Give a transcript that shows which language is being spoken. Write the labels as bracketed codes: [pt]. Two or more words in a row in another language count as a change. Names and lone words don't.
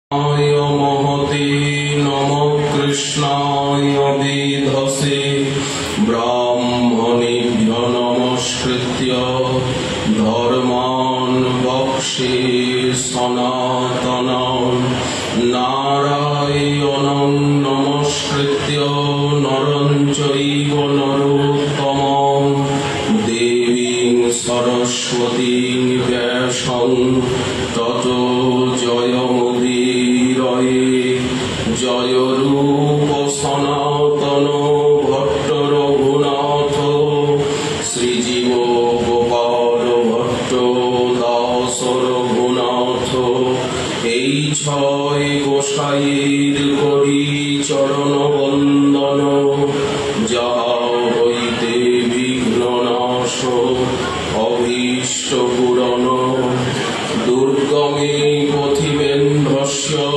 [sa] महते नमः कृष्णाय वेधसे ब्राह्मणेभ्यो नमस्कृत्य धर्मान् वक्षे सनातनं नारायणं नमस्कृत्य नरं चैव नरोत्तमं देवीं सरस्वतीं व्यासं ततो जयमुदीरये जय रूप सनातन भट्ट रघुनाथ श्रीजीव [bn] गोपाल भट्ट दास रघुनाथ এই ছয় গোসাইয়ের করি চরণ বন্দন যাহা হইতে বিঘ্ন নাশ অভীষ্ট পূরণ [sa] दुर्गमे पथिमेन्द्रस्य